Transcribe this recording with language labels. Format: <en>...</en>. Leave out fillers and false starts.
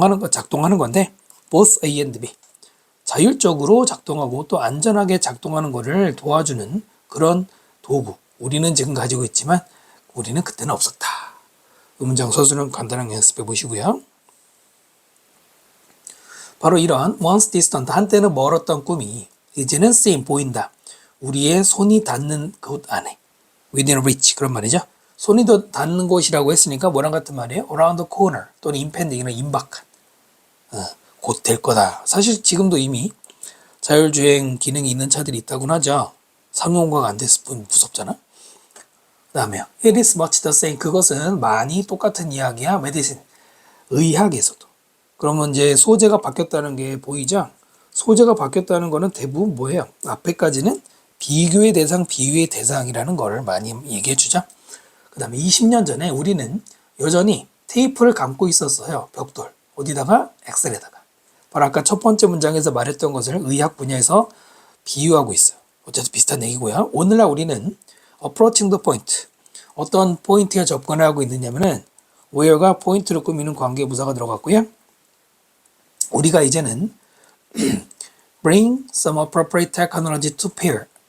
<ko>작동하는 건데</ko> <en>both A and B.</en> <ko>자율적으로 작동하고 또 안전하게 작동하는 것을 도와주는 그런 도구. 우리는 지금 가지고 있지만 우리는 그때는 없었다. 문장 서술은 간단하게 연습해 보시고요. 바로 이런</ko> <en>once distant,</en> <ko>한때는 멀었던 꿈이 이제는 seen, 보인다. 우리의 손이 닿는 곳 안에.</ko> <en>within reach,</en> <ko>그런 말이죠. 손이 더 닿는 곳이라고 했으니까 뭐랑 같은 말이에요?</ko> <en>around the corner</en> <ko>또는 impending은 임박한. 곧 될 거다. 사실 지금도 이미 자율주행 기능이 있는 차들이 있다고는 하죠. 상용화가 안 됐을 뿐 무섭잖아. 그 다음에</ko> <en>It is much the same.</en> <ko>그것은 많이 똑같은 이야기야. medicine. 의학에서도. 그러면 이제 소재가 바뀌었다는 게 보이죠? 소재가 바뀌었다는 거는 대부분 뭐예요? 앞에까지는 비교의 대상, 비유의 대상이라는 걸 많이 얘기해 주죠. 그 다음에 20년 전에 우리는 여전히 테이프를 감고 있었어요. 벽돌. 어디다가? 엑셀에다가. 바로 아까 첫 번째 문장에서 말했던 것을 의학 분야에서 비유하고 있어요. 어쨌든 비슷한 얘기고요. 오늘날 우리는</ko> <en>approaching the point.</en> <ko>어떤 포인트에 접근하고 있느냐면은 where가 포인트를 꾸미는 관계부사가 들어갔고요. 우리가 이제는</ko> <en>bring some appropriate technology to bear.</en>